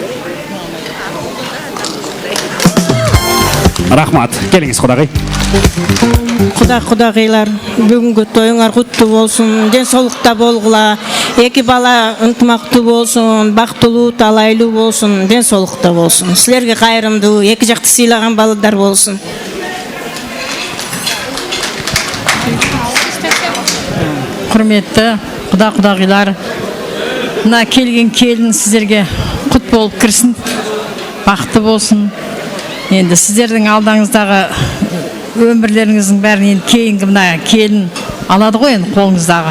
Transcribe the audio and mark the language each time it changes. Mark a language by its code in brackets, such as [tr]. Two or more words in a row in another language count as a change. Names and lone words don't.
[ky] Рахмат. Келиңиз кудагый. Кудагыйлар, бүгүнкү тоюңар куттуу болсун, ден соолукта болгула. Эки бала ынтымактуу болсун, бактылуу, талайлуу болсун, ден соолукта болсун. Силерге кайрымдуу, эки жакты сыйлаган балдар болсун. [kk] Құрметті кудагыйлар, мына келген келін сіздерге құт болып кірсін, бақытты болсын. Енді сіздердің алдаңыздағы өмірлеріңіздің бәрін енді кейінгі мына келін алады ғой енді қолыңыздағы.